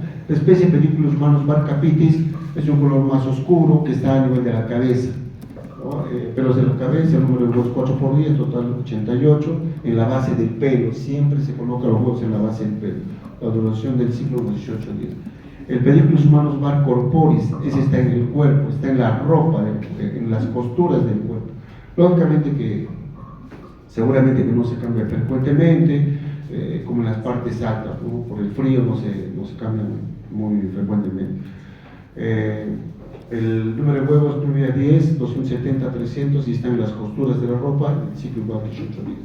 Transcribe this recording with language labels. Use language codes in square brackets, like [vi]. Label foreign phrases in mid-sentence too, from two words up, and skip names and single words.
[es] La especie Pediclus humanus barcapitis es un color más oscuro que está a nivel de la cabeza, ¿no? Pelos de la cabeza, el número de huevos 4 por día, total 88, en la base del pelo, siempre se colocan los huevos en la base del pelo, la duración del ciclo 18 días. El Pediclus humanus var corporis, ese está en el cuerpo, está en la ropa, en las costuras del cuerpo. Lógicamente que seguramente que no se cambia frecuentemente, como en las partes altas, ¿no? Por el frío no se cambian muy frecuentemente. El número de huevos 9 a 10, 270 a 300, y está en las costuras de la ropa, el ciclo igual 18 días.